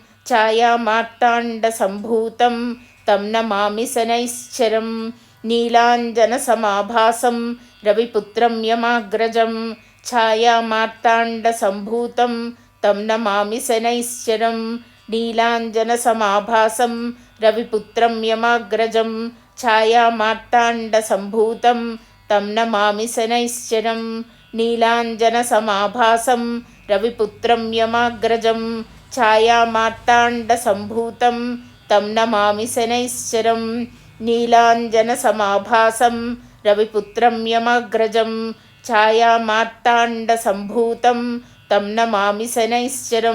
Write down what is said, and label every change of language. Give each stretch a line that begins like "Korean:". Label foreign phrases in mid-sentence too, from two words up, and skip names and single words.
Sanskrit: छायामार्ताण्डसम्भूतं तं नमामि शनैश्चरं नीलाञ्जनसमाभासं रविपुत्रं यमाग्रजं छायामार्ताण्डसम्भूतं तं नमामि शनैश्चरं नीलाञ्जनसमाभासं रविपुत्रं यमाग्रजं ఛాయామార్తాండసంభూతం తం నమామి శనైశ్చరం. నీలాంజనసమాభాసం రవిపుత్రం యమాగ్రజం ఛాయామార్తాండసంభూతం తం నమామి శనైశ్చరం. నీలాంజనసమాభాసం రవిపుత్రం యమాగ్రజం ఛాయామార్తాండసంభూతం తం నమామి శనైశ్చరం.